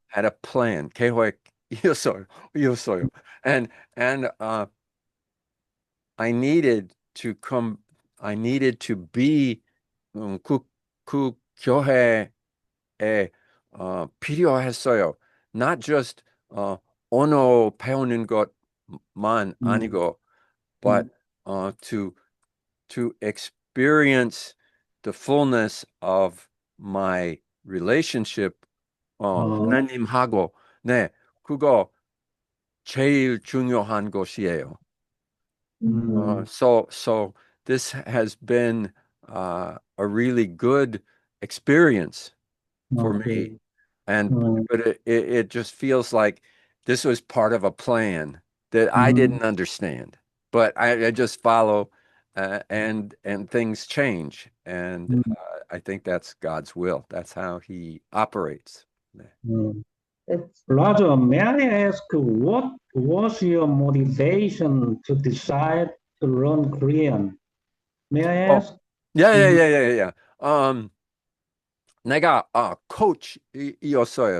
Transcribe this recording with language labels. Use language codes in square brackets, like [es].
[en] had a plan, [ko] 계획이었어요. [en] And I needed to come. I needed to be [ko] 그 교회에 필요했어요. [en] Not just [ko] 언어 배우는 것만 mm, 아니고, but mm. [en] to experience the fullness of my relationship Uh, [ko] 하나님하고 네, 그거 제일 중요한 것이에요. mm, [en] So this has been a really good experience for okay. me. And Mm, but it just feels like this was part of a plan that I mm, didn't understand. But I just follow and things change. And mm, I think that's God's will. That's how he operates. mm. it's Roger, may I ask what was your motivation to decide to learn Korean? May I Oh, ask? yeah, yeah, Mm, yeah, yeah, yeah. [ko] 내가 coach이었어요.